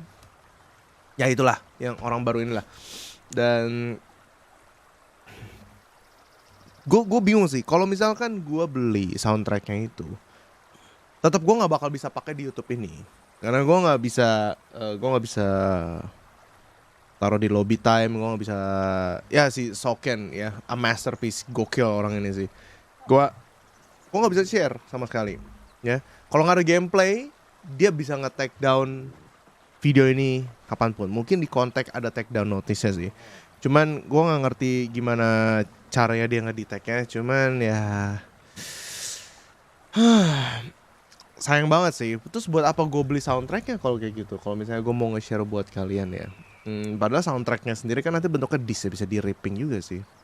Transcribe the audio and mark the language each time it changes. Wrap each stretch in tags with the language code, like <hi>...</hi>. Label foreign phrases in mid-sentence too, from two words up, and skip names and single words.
<id>Ya itulah, yang orang baru inilah. Dan gue bingung sih kalau misalkan gue beli soundtracknya itu, tetap gue nggak bakal bisa pakai di YouTube ini karena gue nggak bisa taruh di</id> <en>lobby time.</en> <id>Gue nggak bisa, ya si Soken ya,</id> <en>a masterpiece,</en> <id>gokil orang ini sih. Gue nggak bisa share sama sekali ya. Kalau nggak ada gameplay, dia bisa nge-</id> <en>take down</en> <id>video ini kapanpun. Mungkin di kontak ada</id> <en>take down notice-</en> <id>nya sih. Cuman gue nggak ngerti gimana caranya dia nge-detect-nya. Cuman ya sayang banget sih. Terus buat apa gue beli soundtracknya kalau kayak gitu? Kalau misalnya gue mau nge-share buat kalian ya. Padahal soundtracknya sendiri kan nanti bentuknya disc, bisa di ripping juga sih.</id>